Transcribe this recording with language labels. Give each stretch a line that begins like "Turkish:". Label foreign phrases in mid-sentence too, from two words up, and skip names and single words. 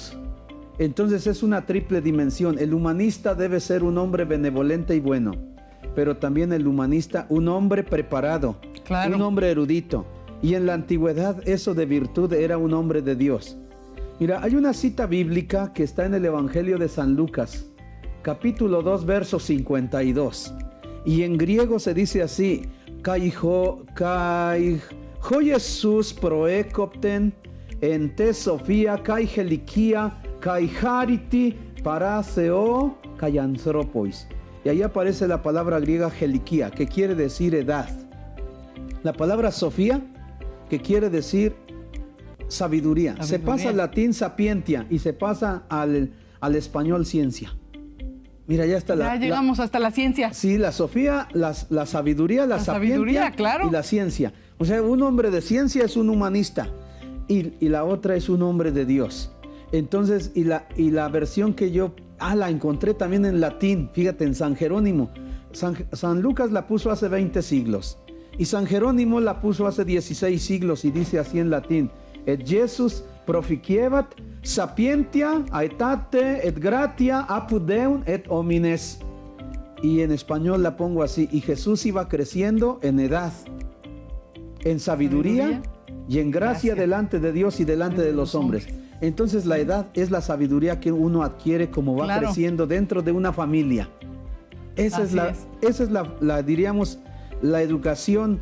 Spanish: Entonces es una triple dimensión. El humanista debe ser un hombre benevolente y bueno, pero también el humanista un hombre preparado, claro, un hombre erudito. Y en la antigüedad eso de virtud era un hombre de Dios. Mira, hay una cita bíblica que está en el Evangelio de San Lucas, capítulo 2, verso 52. Y en griego se dice así:
Greek: Καὶ ὁ Ἰησοῦς προέκοπτεν ἐν τῇ σοφίᾳ καὶ ἡλικίᾳ καὶ χάριτι παρὰ θεῷ καὶ ἀνθρώποις.
Spanish: Y ahí aparece la palabra griega helikia, que quiere decir edad. La palabra Sofía, que quiere decir sabiduría. Se pasa al latín sapientia y se pasa al español ciencia. Mira, ya está llegamos hasta la ciencia. Sí, la Sofía, la sabiduría, la sapientia, claro, y la ciencia. O sea, un hombre de ciencia es un humanista y la otra es un hombre de Dios. Entonces, y la versión que yo la encontré también en latín, fíjate, en San Jerónimo. San Lucas la puso hace 20 siglos y San Jerónimo la puso hace 16 siglos y dice así en latín:
Latin: Et Jesus proficiebat sapientia aetate et gratia apud Deum et homines.
Spanish: Y en español la pongo así: y Jesús iba creciendo en edad, en sabiduría y en gracia delante de Dios y delante de los hombres. Entonces la edad es la sabiduría que uno adquiere como va creciendo dentro de una familia. Esa es la diríamos, la educación.